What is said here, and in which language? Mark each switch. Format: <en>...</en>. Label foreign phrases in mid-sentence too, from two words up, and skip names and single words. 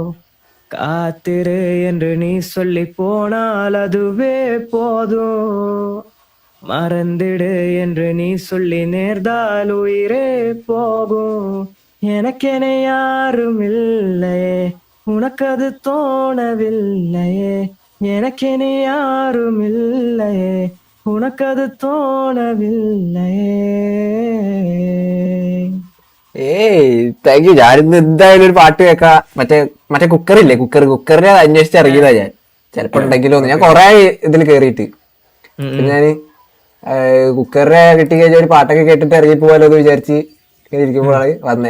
<ta>காத்திரு என்று நீ சொல்லி போனால் அதுவே போதும், மறந்திடு என்று நீ சொல்லி நேர்ந்தால் உயிரே போகும். எனக்கென யாரும் இல்லையே, உனக்கு அது தோணவில்லையே, எனக்கென யாரும் இல்லையே, உனக்கு அது தோணவில்லையே.</ta> <en>thank you.</en> <ml>ഞാനിന്ന് എന്തായാലും ഒരു പാട്ട് കേൾക്കാം. മറ്റേ കുക്കറില്ലേ, കുക്കറിനെ അന്വേഷിച്ച് ഇറങ്ങിയതാ ഞാൻ. ചിലപ്പോ ഉണ്ടെങ്കിലോ ഞാൻ കൊറേ ഇതിൽ കേറിയിട്ട്. ഞാന് കുക്കറിനെ കിട്ടിക്കഴിഞ്ഞാൽ ഒരു പാട്ടൊക്കെ കേട്ടിട്ട് ഇറങ്ങി പോവാലോ എന്ന് വിചാരിച്ച് ഇങ്ങനെ ഇരിക്കുമ്പോഴാണ് വന്നത്.</ml>